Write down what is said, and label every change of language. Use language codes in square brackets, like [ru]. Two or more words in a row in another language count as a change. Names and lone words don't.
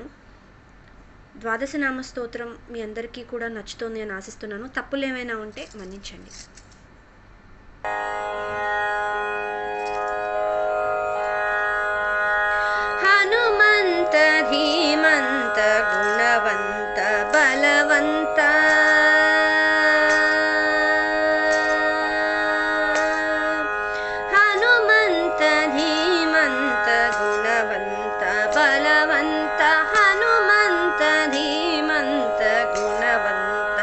[te] ద్వాదశనామ స్తోత్రం మీ అందరికీ కూడా నచ్చుతుంది అని ఆశిస్తున్నాను. తప్పులు ఏమైనా ఉంటే మన్నించండి. [kn] హనుమంత ధీమంత గుణವಂತ ಬಲವಂತ ಹನುಮಂತ ಧೀಮಂತ ಗುಣವಂತ ಬಲವಂತ ಹನುಮಂತ ಧೀಮಂತ ಗುಣವಂತ